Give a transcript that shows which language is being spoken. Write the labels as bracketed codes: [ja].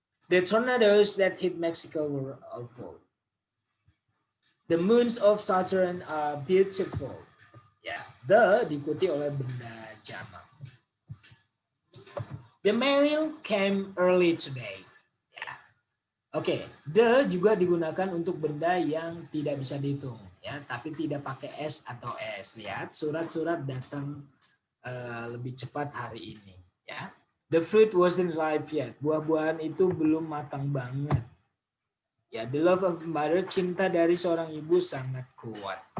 [en] The tornadoes that hit Mexico were awful. The moons of Saturn are beautiful. [id] Ya, the diikuti oleh benda jamak. [en] The mail came early today. [id] Ya. Oke, the juga digunakan untuk benda yang tidak bisa dihitung, ya, tapi tidak pakai s atau s. Lihat, surat-surat datang lebih cepat hari ini. [en] Ya, the fruit wasn't ripe yet. [id] Buah-buahan itu belum matang banget. Ya, [en] the love of mother, [id] cinta dari seorang ibu sangat kuat.